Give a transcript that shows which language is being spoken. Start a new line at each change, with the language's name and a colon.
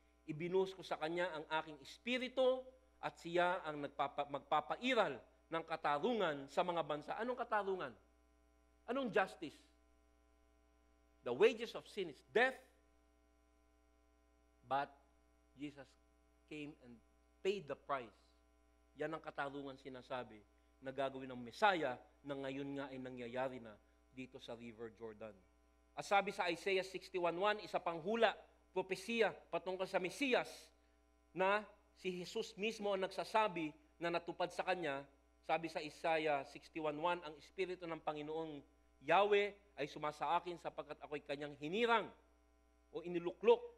Filipino: Ibinuhos ko sa kanya ang aking espiritu at siya ang magpapairal ng katarungan sa mga bansa. Anong katarungan? Anong justice?
English: The wages of sin is death, but Jesus came and paid the price.
Filipino: Yan ang katarungan sinasabi na gagawin ng Messiah na ngayon nga ay nangyayari na dito sa River Jordan. At sabi sa Isaiah 61:1, isa pang hula, propesiya patungkol sa Mesiyas na si Jesus mismo ang nagsasabi na natupad sa kanya. Sabi sa Isaiah 61:1, ang Espiritu ng Panginoong Yahweh ay sumasa akin sapagkat ako'y kanyang hinirang o iniluklok.